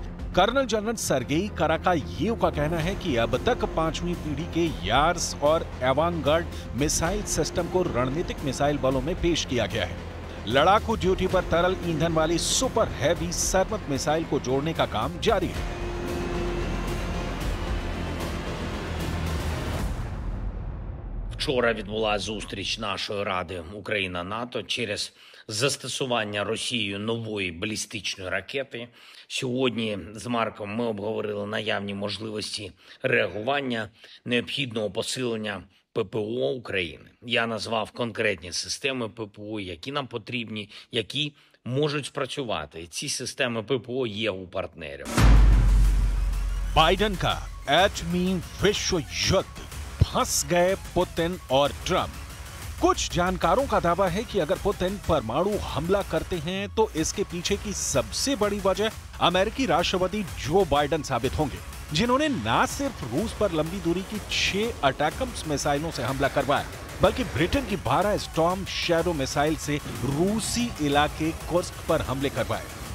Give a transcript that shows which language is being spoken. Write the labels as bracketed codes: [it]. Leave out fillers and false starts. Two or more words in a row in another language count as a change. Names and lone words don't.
[hi] कर्नल जनरल सर्गेई कराकायेव का कहना है कि अब तक 5वीं पीढ़ी के यार्स और एवांगर्ड [en] missile system [hi] को रणनीतिक मिसाइल बलों में पेश किया गया है। लड़ाकू ड्यूटी पर तरल ईंधन वाली [en] super heavy [hi] सर्मत मिसाइल को जोड़ने का काम जारी है। [uk] Вчора відбулася зустріч нашої Ради Україна-НАТО через застосування Росією нової балістичної ракети. Сьогодні з Марком ми обговорили наявні можливості реагування, необхідного посилення ППО України. Я назвав конкретні системи ППО, які нам потрібні, які можуть спрацювати. Ці системи ППО є у партнерів. [hi] बाइडेन का एटमी विश्व युद्ध, फंस गए पुतिन और ट्रंप। कुछ जानकारों का दावा है कि अगर पुतिन परमाणु हमला करते हैं तो इसके पीछे की सबसे बड़ी वजह अमेरिकी राष्ट्रपति जो बाइडेन साबित होंगे, जिन्होंने न सिर्फ रूस पर लंबी दूरी की 6 अटैकम्स मिसाइलों से हमला करवाया, बल्कि ब्रिटेन की 12 स्टॉर्म शैडो मिसाइल से रूसी इलाके कुर्स्क पर हमले करवाए।